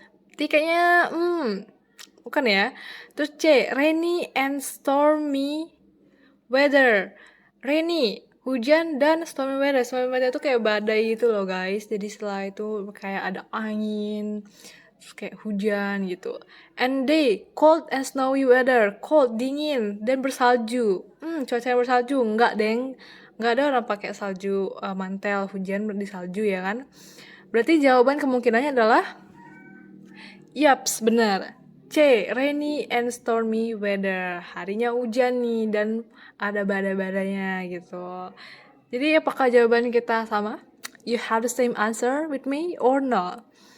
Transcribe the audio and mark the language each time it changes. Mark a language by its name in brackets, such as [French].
[Indonesian] Jadi kayaknya bukan ya. Terus C, [English] rainy and stormy weather. Rainy, [Indonesian] hujan dan [English] stormy weather. Stormy weather [Indonesian] itu kayak badai gitu loh guys. Jadi setelah itu kayak ada angin, terus kayak hujan gitu. [English] And day, cold and snowy weather. [Indonesian] Cold, dingin, dan bersalju. Cuaca yang bersalju. Enggak, deng. Enggak ada orang pakai salju mantel hujan di salju ya kan. Berarti jawaban kemungkinannya adalah Yaps, benar. C. [English] Rainy and stormy weather. [Indonesian] Harinya hujan nih dan ada badai-badainya gitu. Jadi apakah jawaban kita sama? [English] You have the same answer with me or not?